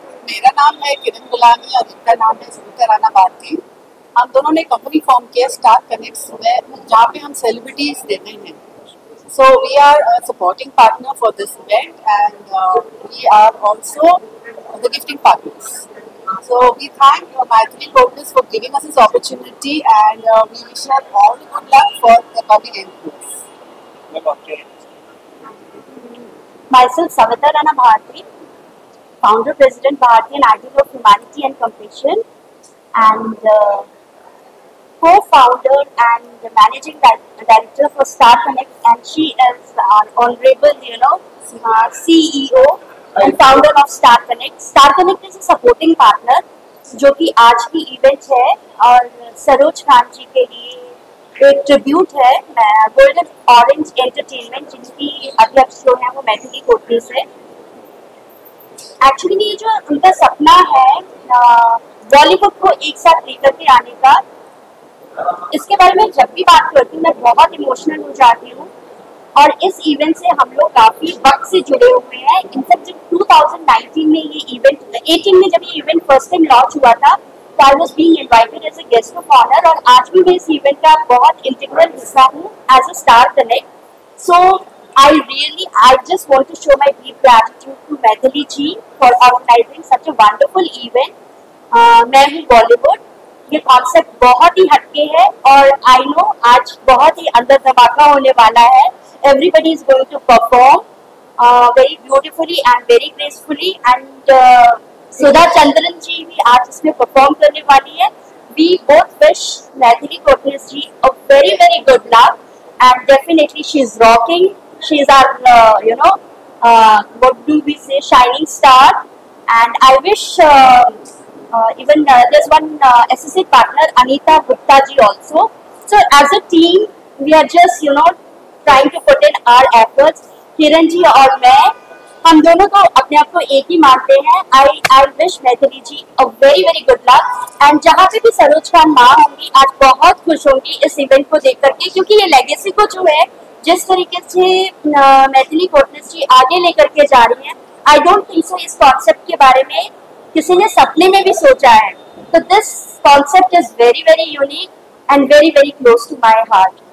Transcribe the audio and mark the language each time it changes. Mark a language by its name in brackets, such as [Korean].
[Hindi] मेरा नाम है किरण गुलामी और इनका नाम है सुनीता राणा भारती। हम दोनों ने कंपनी फॉर्म किया स्टार कनेक्ट्स में, जहाँ पे हम सेलिब्रिटीज देते हैं। [English] So we are a supporting partner for this event, and we are also the gifting partners. So we thank Maithili Courtness for giving us this opportunity, and we wish her all the good luck for the coming years. Myself, Savita Rana Bharti, founder, president, Bharti and Ideal of Humanity and Compassion, and co-founder and managing director for Star Connect, and she is our honorable, CEO and founder of Star Connect. Star Connect is a supporting partner [Hindi] जो कि आज की event है, और सरोज खान जी के लिए एक tribute है गोल्डन ऑरेंज एंटरटेनमेंट, जिनकी अध्यक्ष जो है वो मैथिली कोटनी से। एक्चुअली ये जो उनका सपना है बॉलीवुड को एक साथ लेकर के आने का, इसके बारे में जब भी बात करती हूँ मैं बहुत इमोशनल हो जाती हूँ। और इस इवेंट से हम लोग काफी वक्त से जुड़े हुए हैं। इनफैक्ट जब 2019 में ये इवेंट 18 में जब ये इवेंट फर्स्ट टाइम लॉन्च हुआ था, तो [English] I was being invited as a guest of honour, [Hindi] और आज भी मैं इस इवेंट का बहुत इंटीग्रल हिस्सा हूँ as a star connect. [English] So I just want to show my deep gratitude to Maithili ji for organizing such a wonderful event. [Hindi] मैं हूँ बॉलीवुड, ये कॉन्सेप्ट बहुत ही हटके है, और [English] I know [Hindi] आज बहुत ही अंदर धमाका होने वाला है। [English] everybody is going to perform very beautifully and very gracefully, and Sudha Chandran [Hindi] जी भी आज इसमें परफॉर्म करने वाली है। [English] We both wish Maithili Kotnes ji a very very good luck, and definitely she is rocking, she is our what do we say, shining star, and I wish even there's one associate partner Anita Gupta ji also. So as a team we are just trying to put in our efforts. [Hindi] Kiran ji और मैं, हम दोनों तो अपने आप को एक ही मानते हैं। [English] I wish [Hindi] Maithili ji [English] a very very good luck, [Hindi] and जहाँ पे भी सरोज खान माँ होंगी आज बहुत खुश होंगी इस इवेंट को देख करके, क्योंकि ये लेगेसी को जो है जिस तरीके से मैथिली कोटनेस जी आगे लेकर के जा रही हैं, [English] I don't think so [Hindi] इस कॉन्सेप्ट के बारे में किसी ने सपने में भी सोचा है। तो [English] This concept is very very unique and very very close to my heart.